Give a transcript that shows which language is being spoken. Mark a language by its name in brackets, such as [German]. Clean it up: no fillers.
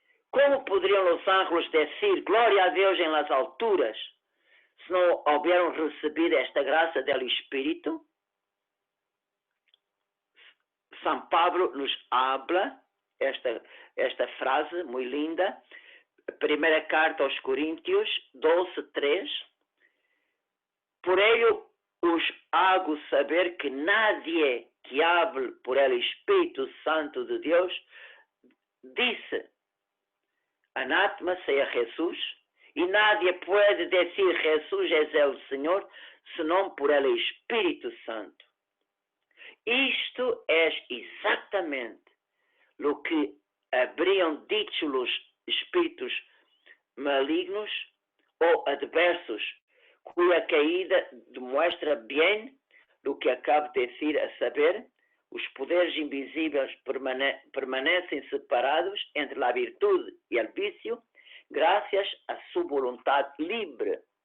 [Portuguese] Como poderiam os ángeles dizer glória a Deus [Spanish] em las alturas, [Portuguese] se não houveram recebido esta graça do Espírito? São Pablo [Spanish] nos habla [Portuguese] esta frase muito linda, primeira carta aos Coríntios 12:3. [Spanish] Por ello os hago saber que nadie que hable por el Espírito Santo [Portuguese] de Deus [Spanish] dice anátema sea Jesús, e nadie puede decir Jesús es el Señor, senão por el Espírito Santo. [Portuguese] Isto é exatamente o que [Spanish] habriam dicho [Portuguese] os espíritos malignos ou adversos, cuja caída demonstra bem o que acabo de dizer, a saber, os poderes invisíveis permanecem separados entre a virtude e o vício, graças à sua vontade livre.